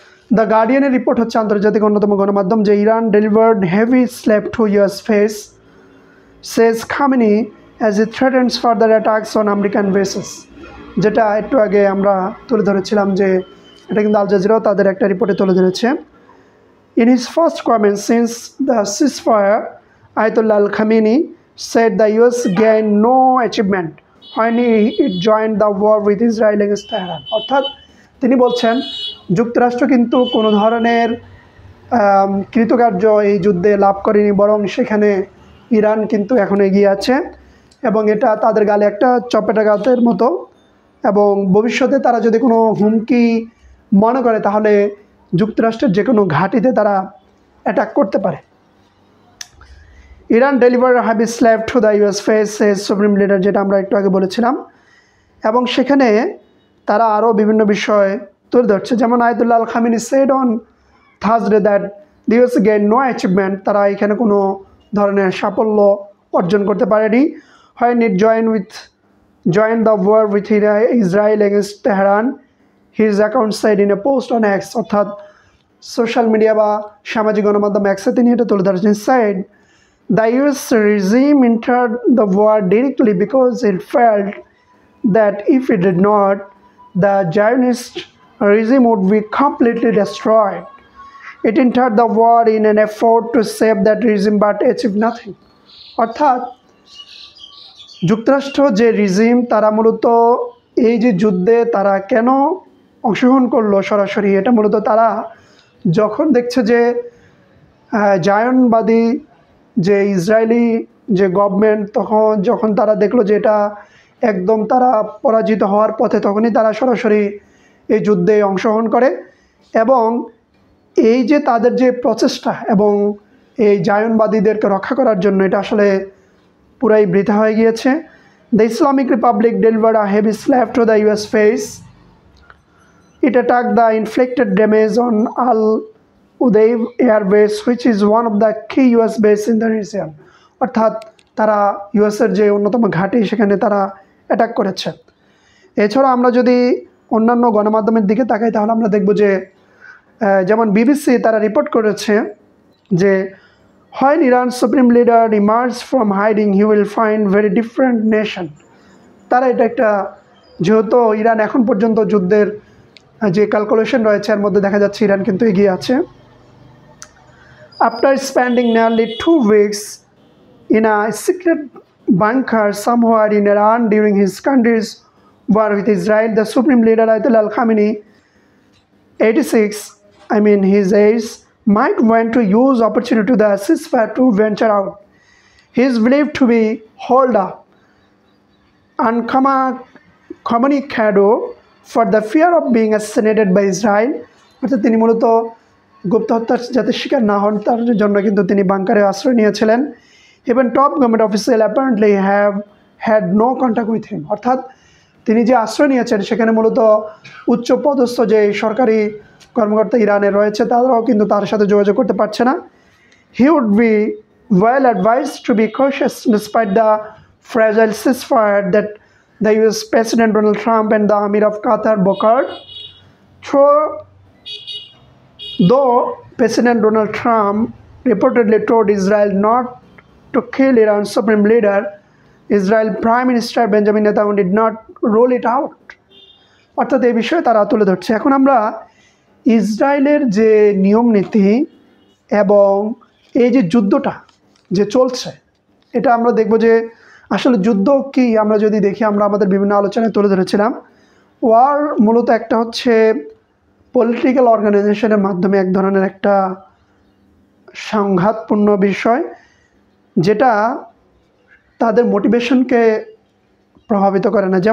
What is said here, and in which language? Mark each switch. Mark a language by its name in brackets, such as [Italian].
[Bangla] The গার্ডিয়ানের report হচ্ছে আন্তর্জাতিক অন্যতম গণমাধ্যম যে [English] Iran delivered heavy slap to US face says Khamenei as it threatens further attacks on American bases, [Bangla] যেটা একটু আগে আমরা তুলে ধরেছিলাম যে এটা কিন্তু আল জাজিরাও তাদের একটা রিপোর্টে তুলে ধরেছে। [English] In his first comment since the ceasefire Ayatollah Ali Khamenei said the US gained no achievement when it joined the war with Israel against Tehran। [Bangla] অর্থাৎ তিনি বলছেন যুক্তরাষ্ট্র কিন্তু কোনো ধরনের কৃতকার্য এই যুদ্ধে লাভ করেনি, বরং সেখানে ইরান কিন্তু এখন এগিয়ে আছে এবং এটা তাদের গালে একটা চপেটাঘাতের মতো, এবং ভবিষ্যতে তারা যদি কোনো হুমকি মনে করে তাহলে যুক্তরাষ্ট্রের যে কোনো ঘাঁটিতে তারা অ্যাটাক করতে পারে। [English] Iran deliver heavy slap to the US face supreme leader, [Bangla] যেটা আমরা একটু আগে বলেছিলাম, এবং সেখানে তারা আরও বিভিন্ন বিষয় তুলে ধরছে, যেমন Ayatollah Al Khamenei [English] said on Thursday that the US gain no achievement, [Bangla] তারা এখানে কোনো ধরনের সাফল্য অর্জন করতে পারেনি। [English] when it joined the war with Israel against Tehran, his account said in a post on X, [Bangla] অর্থাৎ সোশ্যাল মিডিয়া বা সামাজিক গণমাধ্যম X-এ তিনি এটা তুলে ধরেছেন। [English] said the US regime entered the war directly because it felt that if it did not, the Zionist regime would be completely destroyed. It entered the war in an effort to save that regime but achieved nothing। [Bangla] অর্থাৎ যুক্তরাষ্ট্র যে regime তারা মূলত এই যে যুদ্ধে তারা কেন অংশগ্রহণ করলো সরাসরি, এটা মূলত তারা যখন দেখছে যে জায়নবাদী যে ইসরায়েলি যে গভর্নমেন্ট যখন তারা দেখলো যে এটা একদম তারা পরাজিত হওয়ার পথে, তখনই তারা সরাসরি এই যুদ্ধে অংশগ্রহণ করে এবং এই যে তাদের যে প্রচেষ্টা এবং এই জায়নবাদীদেরকে রক্ষা করার জন্য এটা আসলে পুরাই বৃথা হয়ে গিয়েছে। [English] The Islamic Republic delivered a heavy slap to the US face. It attacked the inflicted damage on Al Udeid Air Base, which is one of the key US bases in the region. [Bangla] অর্থাৎ তারা ইউএসের যে অন্যতম ঘাঁটি সেখানে তারা attack করেছে। এছাড়া আমরা যদি অন্যান্য গণমাধ্যমের দিকে তাকাই তাহলে আমরা দেখব যে যেমন বিবিসি তারা রিপোর্ট করেছে যে [English] when Iran's supreme leader emerges from hiding he will find very different nation. [Bangla] তারা এটা একটা যেহেতু ইরান এখন পর্যন্ত যুদ্ধের যে ক্যালকুলেশন রয়েছে এর মধ্যে দেখা যাচ্ছে ইরান কিন্তু এগিয়ে আছে। [English] After spending nearly 2 weeks in a secret bunker somewhere in Iran during his country's war with Israel, the supreme leader Ayatollah Khamenei, 86, his age, might want to use opportunity to the ceasefire to venture out. He is believed to be holed up incommunicado for the fear of being assassinated by Israel. [Bangla] অর্থাৎ তিনি মূলত গুপ্ত হত্যার যাতে শিকার না হন তার জন্য কিন্তু তিনি বাংকারে আশ্রয় নিয়েছিলেন। [English] Even top government officials apparently have had no contact with him. [Bangla] অর্থাৎ তিনি যে আশ্রয় নিয়েছেন সেখানে মূলত উচ্চ পদস্থ যে সরকারি কর্মকর্তা ইরানের রয়েছে তারাও কিন্তু তার সাথে যোগাযোগ করতে পারছে না। [English] He would be well advised to be cautious despite the fragile ceasefire that the US President Donald Trump and the Emir of Qatar brokered. Though President Donald Trump reportedly told Israel not to kill Iran's supreme leader, Israel Prime Minister Benjamin Netanyahu did not rule it out. [Bangla] অর্থাৎ এই বিষয়ে তারা তুলে ধরছে। এখন আমরা ইসরায়েলের যে নিয়ম নীতি এবং এই যে যুদ্ধটা যে চলছে এটা আমরা দেখব যে আসলে যুদ্ধ কি আমরা যদি দেখি আমরা আমাদের বিভিন্ন আলোচনায় তুলে ধরেছিলাম। ওয়ার মূলত একটা হচ্ছে পলিটিক্যাল অর্গানাইজেশনের মাধ্যমে এক ধরনের একটা সংঘাতপূর্ণ বিষয় যেটা তাদের মোটিভেশনকে প্রভাবিত করে না।